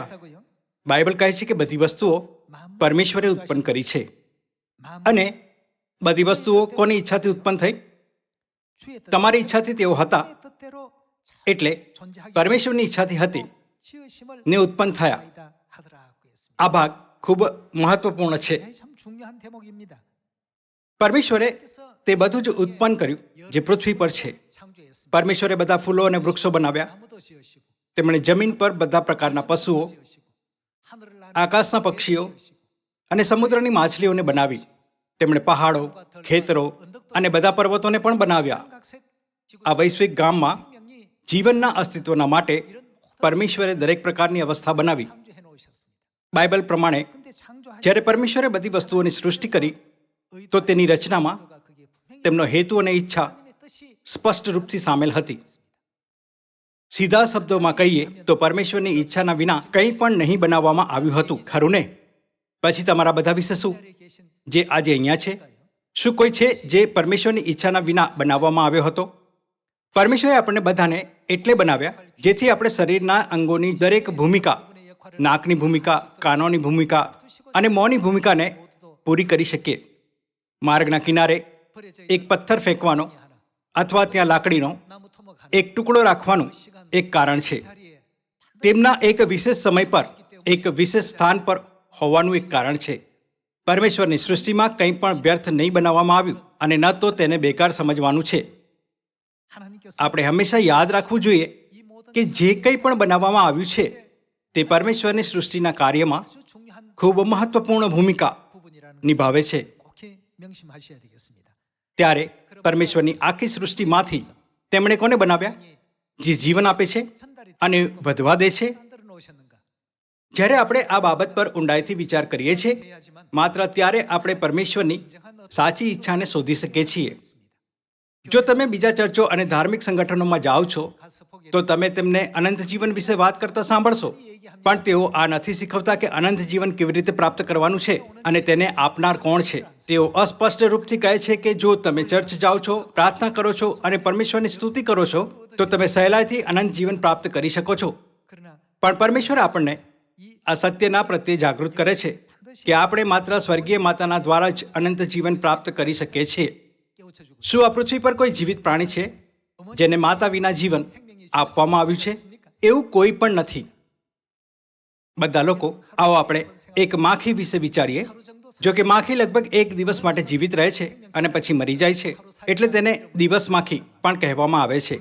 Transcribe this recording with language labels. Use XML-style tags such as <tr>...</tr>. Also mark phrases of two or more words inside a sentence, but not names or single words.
<gu>બાઇબલ કહે છે કે બધી વસ્તુઓ પરમેશ્વરે ઉત્પન્ન કરી છે. અને બધી વસ્તુઓ કોની ઈચ્છાથી ઉત્પન્ન થઈ? તમારી ઈચ્છાથી તેઓ હતા. એટલે પરમેશ્વરની ઈચ્છાથી હતી ને ઉત્પન્ન થયા. આ ભાગ ખૂબ મહત્વપૂર્ણ છે.</gu> <ko>참 중요한 대목입니다.</ko> <gu>પરમેશ્વરે તે બધું જ ઉત્પન્ન કર્યું જે પૃથ્વી પર છે.</gu> <ko>창조했습니다.</ko> <gu>પરમેશ્વરે બધા ફૂલો અને વૃક્ષો બનાવ્યા.</gu> <ko>나무도 지으시고</ko> <gu>તેમણે જમીન પર બધા પ્રકારના પશુઓ,</gu> <ko>지으시고 하늘을 나는</ko> <gu>આકાશના પક્ષીઓ અને સમુદ્રની માછલીઓને બનાવી. તેમણે પહાડો, ખેતરો અને બધા પર્વતોને પણ બનાવ્યા.</gu> <ko>각색 지구</ko> <gu>આ વૈશ્વિક ગામમાં</gu> <ko>생명이</ko> <gu>જીવનના અસ્તિત્વના માટે પરમેશ્વરે દરેક પ્રકારની અવસ્થા બનાવી.</gu> <ko>창조해 놓으셨습니다.</ko> <gu>બાઇબલ પ્રમાણે</gu> <ko>근데 창조하신</ko> <gu>જ્યારે પરમેશ્વરે બધી વસ્તુઓની સૃષ્ટિ કરી તો તેની રચનામાં</gu> <ko>의도가 그게 분명히</ko> <gu>તેમનો હેતુ અને ઈચ્છા</gu> <ko>하나님의 뜻이</ko> <gu>સ્પષ્ટ રૂપથી સામેલ હતી. સીધા શબ્દોમાં કહીએ તો પરમેશ્વરની ઈચ્છાના વિના કંઈ પણ નહીં બનાવવામાં આવ્યું હતું, ખરું ને? પછી તમારા બધા વિશે શું,</gu> <ko>자리에 계신</ko> <gu>જે આજે અહીંયા છે? શું કોઈ છે જે પરમેશ્વરની ઈચ્છાના વિના બનાવવામાં આવ્યો હતો? પરમેશ્વરે આપણને બધાને એટલે બનાવ્યા જેથી આપણે શરીરના અંગોની દરેક ભૂમિકા, નાકની ભૂમિકા, કાનોની ભૂમિકા અને મોંની ભૂમિકાને પૂરી કરી શકીએ. માર્ગના કિનારે</gu> <ko>버려져</ko> <gu>એક પથ્થર ફેંકવાનો અથવા ત્યાં લાકડીનો</gu> <ko>나무 토막 하나</ko> <gu>એક ટુકડો રાખવાનું એક કારણ છે.</gu> <ko>자리에</ko> <gu>તેમના એક વિશેષ સમય પર એક વિશેષ સ્થાન પર હોવાનું એક કારણ છે. પરમેશ્વરની સૃષ્ટિમાં કંઈ પણ વ્યર્થ નહીં બનાવવામાં આવ્યું અને ન તો તેને બેકાર સમજવાનું છે.</gu> <ko>하나님께서</ko> <gu>આપણે હંમેશા યાદ રાખવું જોઈએ</gu> <ko>이 모든</ko> <gu>કે જે કંઈ પણ બનાવવામાં આવ્યું છે તે પરમેશ્વરની સૃષ્ટિના કાર્યમાં</gu> <ko>아주 중요한</ko> <gu>ખૂબ મહત્વપૂર્ણ ભૂમિકા</gu> <ko>부분이라는</ko> <gu>નિભાવે છે.</gu> <ko>꼭히 명심하셔야 되겠습니다.</ko> <gu>ત્યારે પરમેશ્વરની આખી સૃષ્ટિમાંથી તેમણે કોને બનાવ્યા? જે જીવન આપે છે</gu> <ko>전달이</ko> <gu>અને વધવા દે છે.</gu> <ko>만들어 놓으셨는가?</ko> <gu>જ્યારે આપણે આ બાબત પર ઊંડાઈથી વિચાર કરીએ છીએ</gu> <ko>해야지만</ko> <gu>માત્ર ત્યારે આપણે પરમેશ્વરની</gu> <ko>진정한</ko> <gu>સાચી ઈચ્છાને શોધી શકીએ છીએ. જો તમે બીજા ચર્ચો અને ધાર્મિક સંગઠનોમાં જાઓ છો</gu> <ko>가서 보게</ko> <gu>તો તમે તેમને અનંત જીવન વિશે વાત કરતા સાંભળશો, પણ તેઓ આ નથી શીખવતા કે અનંત જીવન કેવી રીતે પ્રાપ્ત કરવાનું છે અને તેને આપનાર કોણ છે. તેઓ અસ્પષ્ટ રૂપથી કહે છે કે જો તમે ચર્ચ જાઓ છો, પ્રાર્થના કરો છો અને પરમેશ્વરની સ્તુતિ કરો છો તો તમે સહેલાઈથી અનંત જીવન પ્રાપ્ત કરી શકો છો.</gu> <ko>그러나</ko> <gu>પણ પરમેશ્વર આપણને</gu> <ko>이</ko> <gu>આ સત્યના પ્રત્યે જાગૃત કરે છે કે આપણે માત્ર સ્વર્ગીય માતાના દ્વારા જ અનંત જીવન પ્રાપ્ત કરી શકીએ છીએ.</gu> <ko>깨우쳐 주고</ko> <gu>શું આ પૃથ્વી પર કોઈ જીવિત પ્રાણી છે જેને માતા વિના જીવન આપવામાં આવ્યું છે? એવું કોઈ પણ નથી. બધા લોકો, આવો આપણે એક માખી વિશે વિચારીએ. જો કે માખી લગભગ એક દિવસ માટે જીવિત રહે છે અને પછી મરી જાય છે, એટલે તેને દિવસ માખી પણ કહેવામાં આવે છે.</gu>